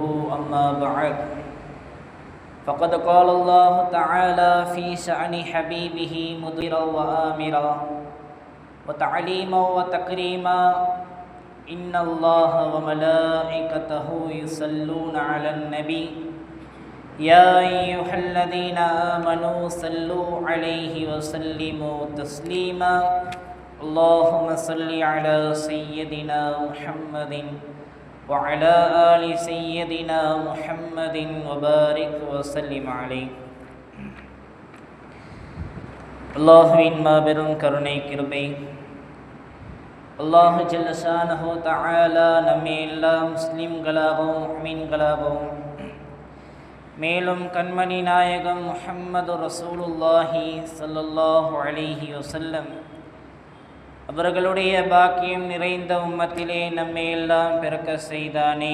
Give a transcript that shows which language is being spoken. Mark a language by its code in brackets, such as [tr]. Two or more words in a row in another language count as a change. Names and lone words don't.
[ar] أما بعد فقد قال الله تعالى في شأن حبيبه مديرا وآمرا وتعليما وتكريما: إن الله وملائكته يصلون على النبي يا أيها الذين آمنوا صلوا عليه وسلموا تسليما. اللهم صل على سيدنا محمد وعلى آل سيدنا محمد وبارك وسلم عليه. [ta] அல்லாஹ்வின் மாபெரும் கருணை கிருபை [ar] الله جل شأنه تعالى [ta] நம்மை எல்லா முஸ்லிம்களாகவும் முஃமின்களாகவும், மேலும் கண்மணி நாயகம் [ar] محمد رسول الله صلى الله عليه وسلم [ta] அவர்களுடைய பாக்கியம் நிறைந்த உம்மத்திலே நம்மை எல்லாம் பிறக்க செய்தானே.